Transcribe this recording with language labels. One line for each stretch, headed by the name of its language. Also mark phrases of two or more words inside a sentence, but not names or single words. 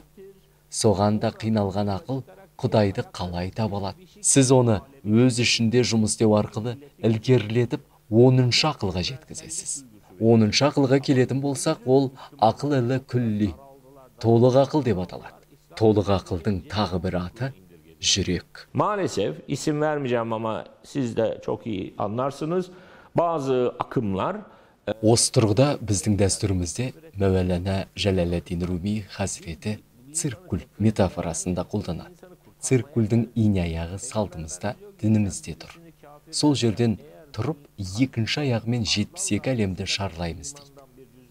Kazakh: Соған да қиналған ақыл Құдайды қалай табалады. Сіз оны өз ішінде жұмыс істеу арқылы ілгерілетіп 10-шы ақылға жеткізесіз. 10-шы ақылға келетін болсақ, ол ақыл ілі күлли, толық ақыл деп аталады. Толық ақылдың тағы бір аты жүрек.
Turkish: Maalesef isim vermeyeceğim ama siz de çok iyi anlarsınız. Bazı akımlar
Kazakh: Осы тұрғыда біздің дәстүрімізде Мәуелана Жалаледдин Руми Хазіреті циркуль метафорасында қолданады. Циркульдің ине аяғы салтымызда, дінімізде тұр. Сол жерден тұрып екінші аяғымен 72 әлемді шарлаймыз дейді.